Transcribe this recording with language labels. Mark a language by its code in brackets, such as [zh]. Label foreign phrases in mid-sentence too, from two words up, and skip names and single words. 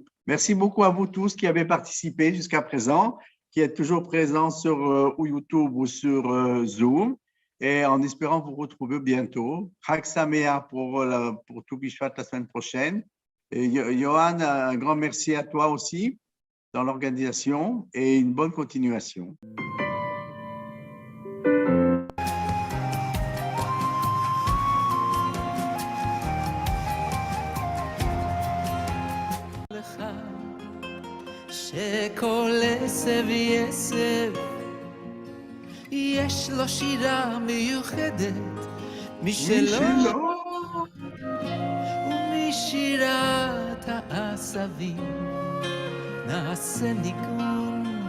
[fr] Merci beaucoup à vous tous qui avez participé jusqu'à présent, qui êtes toujours présents sur YouTube ou sur Zoom, et en espérant vous retrouver bientôt. [he] חג שמח [fr] pour Tou Bishvat la semaine prochaine. Et Johan, un grand merci à toi aussi dans l'organisation et une bonne continuation. [he] שכל עשב יעשב יש לו שירה מיוחדת משלו ומשירת העשבים נעשה ניגון